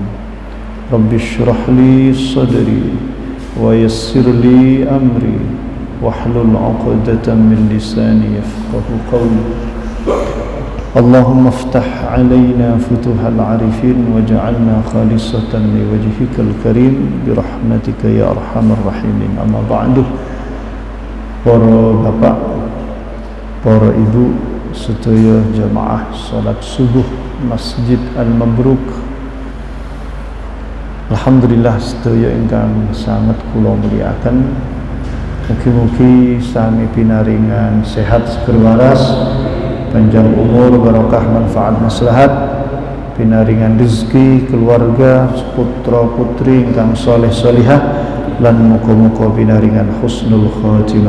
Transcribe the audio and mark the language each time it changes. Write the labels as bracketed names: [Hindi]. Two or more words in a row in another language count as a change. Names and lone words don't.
[Arabic] رب اشرح لي صدري ويسر لي أمري واحلل عقدة من لساني يفقه قولي. اللهم افتح علينا فتوح العارفين واجعلنا خالصة لوجهك الكريم برحمتك يا أرحم الراحمين. أما بعد, [Javanese] para bapak, para ibu, sedaya jamaah salat subuh Masjid Al-Mabruk, alhamdulillah sedaya ingkang sangat kula muliaken. Mugi-mugi sami pinaringan sehat seger waras, panjang umur, barokah, manfaat, maslahat, pinaringan rezeki, keluarga, putra putri ingkang soleh solihah, lan muga-muga pinaringan husnul khatimah.